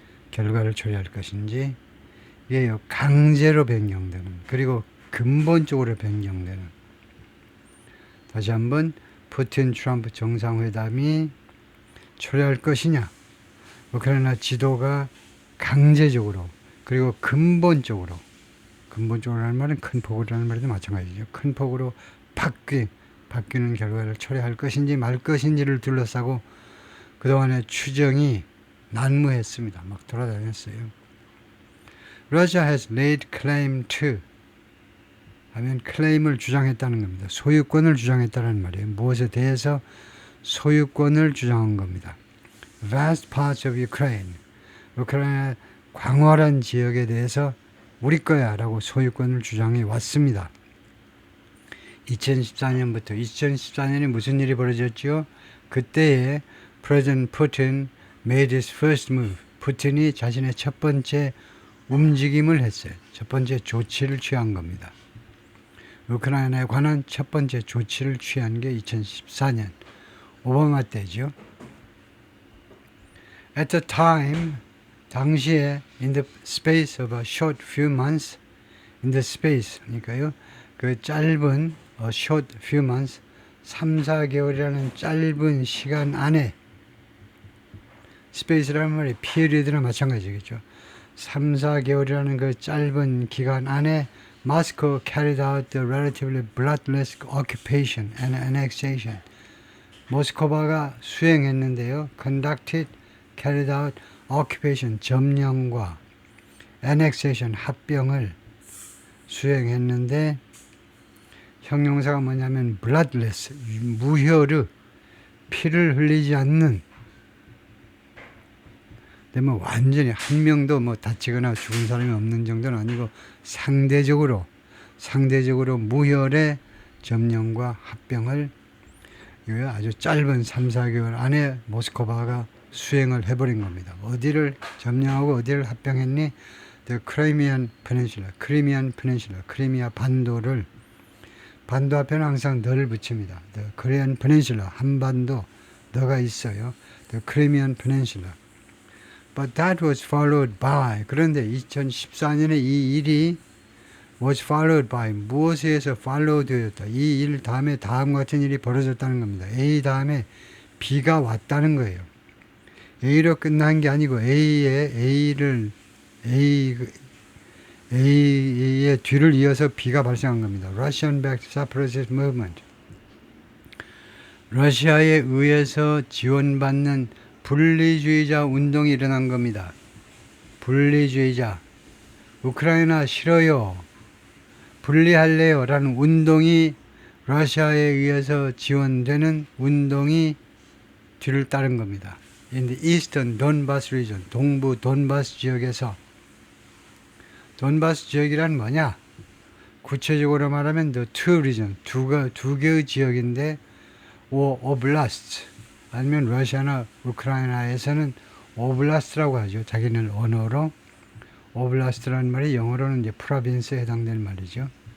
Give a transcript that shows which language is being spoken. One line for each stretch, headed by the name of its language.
Korean: 결과를 초래할 것인지 이게 강제로 변경되는 그리고 근본적으로 변경되는 다시 한번 푸틴 트럼프 정상회담이 초래할 것이냐 우크라이나 지도가 강제적으로 그리고 근본적으로 하는 말은 큰 폭으로 하는 말도 마찬가지죠. 큰 폭으로 바뀌는 결과를 초래할 것인지 말 것인지를 둘러싸고 그동안의 추정이 난무했습니다. 막 돌아다녔어요.
English: Russia has laid claim to
Korean: 하면 클레임을 주장했다는 겁니다. 소유권을 주장했다는 말이에요. 무엇에 대해서 소유권을 주장한 겁니다.
English: Vast parts of Ukraine
Korean: 우크라이나 광활한 지역에 대해서 우리 거야 라고 소유권을 주장해 왔습니다. 2014년에 무슨 일이 벌어졌죠? 그때에
English: President Putin made his first move.
Korean: 푸틴이 자신의 첫 번째 움직임을 했어요. 첫 번째 조치를 취한 겁니다. 우크라이나에 관한 첫 번째 조치를 취한 게 2014년 오바마 때죠.
English: At the time,
Korean: 당시에
English: in the space of a short few months, in the space,
Korean: 그러니까요, 그 짧은
English: a short few months,
Korean: 3, 4개월이라는 짧은 시간 안에 스페이스라는 말이
English: period
Korean: 나 마찬가지겠죠. 3, 4개월이라는 그 짧은 기간 안에
English: Moscow carried out the relatively bloodless occupation and annexation.
Korean: 모스크바가 수행했는데요. conducted, carried out, occupation, 점령과 annexation, 합병을 수행했는데 형용사가 뭐냐면 bloodless, 무혈의, 피를 흘리지 않는 근데 뭐 완전히 한 명도 뭐 다치거나 죽은 사람이 없는 정도는 아니고 상대적으로 무혈의 점령과 합병을 아주 짧은 3, 4개월 안에 모스크바가 수행을 해버린 겁니다. 어디를 점령하고 어디를 합병했니?
English: The Crimean Peninsula,
Korean: 크리미아 반도를 반도 앞에는 항상 너를 붙입니다.
English: The Korean Peninsula,
Korean: 한반도 너가 있어요.
English: The Crimean Peninsula. But that was followed by
Korean: 그런데 2014년에 이 일이
English: was followed by
Korean: 무엇에 의해서 follow 되었다. 이 일 다음에 다음 같은 일이 벌어졌다는 겁니다. A 다음에 B가 왔다는 거예요. A로 끝난 게 아니고 A의 뒤를 이어서 B가 발생한 겁니다.
English: Russian-backed separatist movement.
Korean: 러시아에 의해서 지원받는 분리주의자 운동이 일어난 겁니다. 분리주의자. 우크라이나 싫어요. 분리할래요. 라는 운동이 러시아에 의해서 지원되는 운동이 뒤를 따른 겁니다.
English: In the eastern Donbas region,
Korean: 동부 돈바스 지역에서. 돈바스 지역이란 뭐냐? 구체적으로 말하면
English: the two region,
Korean: 두 개의 지역인데, 오블라스트, 아니면 러시아나 우크라이나에서는 오블라스트라고 하죠. 자기네 언어로. 오블라스트라는 말이 영어로는 이제 프로빈스에 해당되는 말이죠.